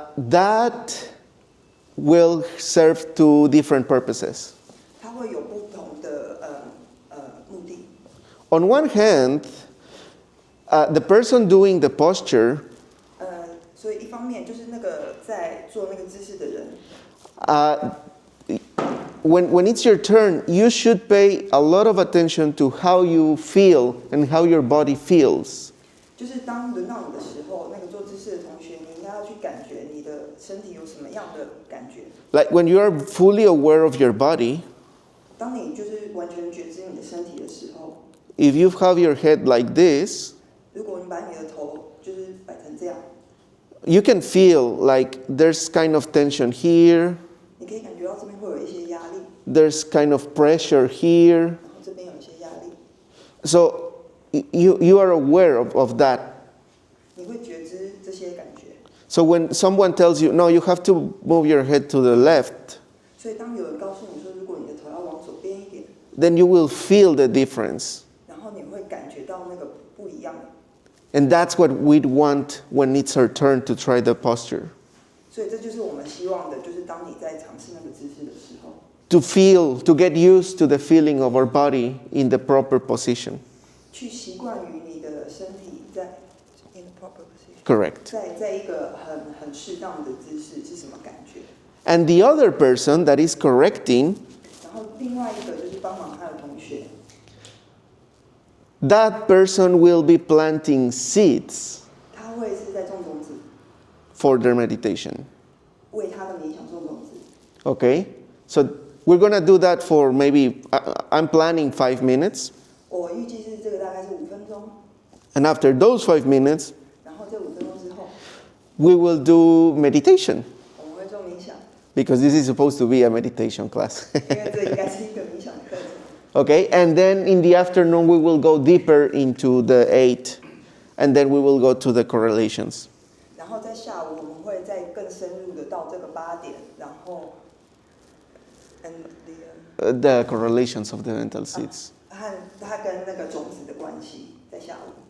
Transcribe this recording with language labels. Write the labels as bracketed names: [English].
[English] That will serve 2 different purposes. [Chinese] 他会有不同的目的。 [English] On one hand, the person doing the posture [Chinese] 所以一方面就是那个在做那个姿势的人， [English] when it's your turn, you should pay a lot of attention to how you feel and how your body feels. [Chinese] 就是当轮到你的时候，那个做姿势的同学，你应该要去感觉你的身体有什么样的感觉。 [English] Like when you are fully aware of your body, [Chinese] 当你就是完全觉知你的身体的时候， [English] if you have your head like this, [Chinese] 如果你把你的头就是摆成这样， [English] you can feel like there's kind of tension here, [Chinese] 你可以感觉到这边会有一些压力， [English] there's kind of pressure here. [Chinese] 然后这边有一些压力， [English] So you are aware of that. [Chinese] 你会觉知这些感觉。 [English] So when someone tells you, no, you have to move your head to the left, [Chinese] 所以当有人告诉你说，如果你的头要往左边一点， [English] then you will feel the difference. [Chinese] 然后你会感觉到那个不一样。 [English] And that's what we'd want when it's our turn to try the posture. [Chinese] 所以这就是我们希望的，就是当你在尝试那个姿势的时候， [English] To feel, to get used to the feeling of our body in the proper position. [Chinese] 去习惯于你的身体在 [English] in the proper position， Correct. [Chinese] 在一个很适当的姿势是什么感觉？ [English] And the other person that is correcting, [Chinese] 然后另外一个就是帮忙他的同学， [English] that person will be planting seeds [Chinese] 他会是在种种子， [English] for their meditation. [Chinese] 为他的冥想种种子。 [English] Okay? So we're going to do that for maybe, I'm planning 5 minutes. [Chinese] 我预计是这个大概是5分钟， [English] And after those 5 minutes, [Chinese] 然后这5分钟之后， [English] we will do meditation. [Chinese] 我们会做冥想， [English] Because this is supposed to be a meditation class. [Chinese] 因为这应该是一个冥想课程。 [English] Okay? And then in the afternoon, we will go deeper into the 8. And then we will go to the correlations. [Chinese] 然后在下午我们会再更深入的到这个8点，然后 [English] The correlations of the mental seeds. [Chinese] 和它跟那个种子的关系，在下午。